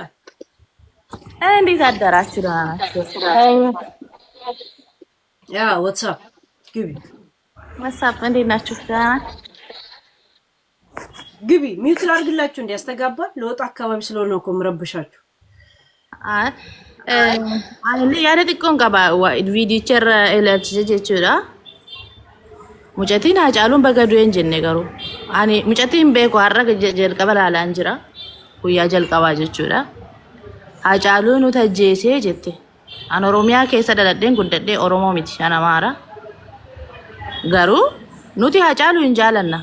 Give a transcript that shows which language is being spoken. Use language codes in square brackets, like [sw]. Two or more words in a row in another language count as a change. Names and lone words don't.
[am] እንዴት አደራችሁ? ደህና ናችሁ? ያ ዋትስአፕ ግቢ ዋትስአፕ እንዴት ናችሁ? ደህና ናችሁ? ግቢ ሚውት ላድርግላችሁ እንዲያስተጋባል ለወጣ አካባቢ ስለሆነ እኮ ምረብሻችሁ። [om] yaada xiqqoon qaba viidiyicharra ilaalchise jechuudha. Mucattiin Hacaaluun baga du'e hin jenne garuu ani mucattiin beeku har'a jalqaba laalaan jira guyyaa jalqabaa jechuudha. Hacaaluun nuti ajjeesee jette an Oromiyaa keessa dhaladheen guddadhee Oromoo miti Amaara garuu nuti Hacaaluu hin jaalanna.